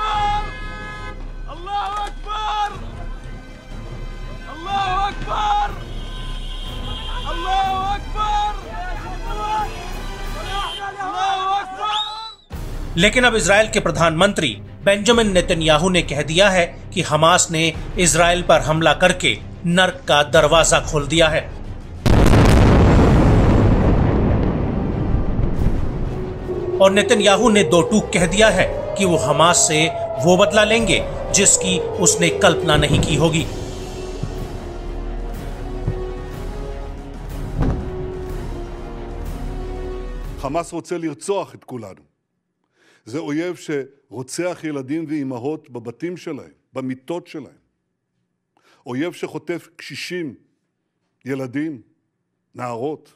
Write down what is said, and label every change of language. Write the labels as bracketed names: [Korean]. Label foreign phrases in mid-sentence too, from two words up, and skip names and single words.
[Hindi] लेकिन अब इजराइल के प्रधानमंत्री बेंजामिन नेतन्याहू ने कह दिया है कि हमास ने इजराइल पर हमला करके नर्क का दरवाजा खोल दिया है। और नेतन्याहू ने दो टूक कह दिया है कि वो हमास से वो बदला लेंगे जिसकी उसने कल्पना नहीं की होगी। [Hebrew] חמאס רוצה לרצוח את כולנו. זה אויב שרוצח ילדים ואימהות בבתים שלהם, במיטות שלהם. אויב שחוטף קשישים, ילדים, נערות.